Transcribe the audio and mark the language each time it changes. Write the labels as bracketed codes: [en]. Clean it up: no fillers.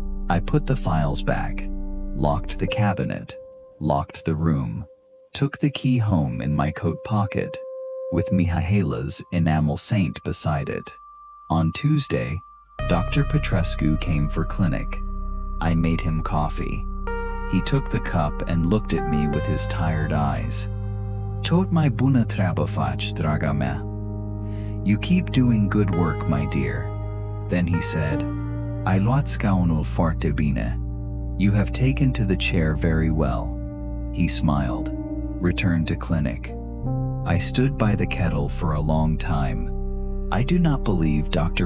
[en] I put the files back, locked the cabinet, locked the room, took the key home in my coat pocket, with Mihaila's enamel saint beside it. On Tuesday, Dr. Petrescu came for clinic. I made him coffee. He took the cup and looked at me with his tired eyes. [ro] Tot mai bună treabă faci, draga mea. [en] You keep doing good work, my dear. Then he said, [ro] Ai luat scaunul foarte bine. [en] You have taken to the chair very well. He smiled, returned to clinic. I stood by the kettle for a long time. I do not believe Dr.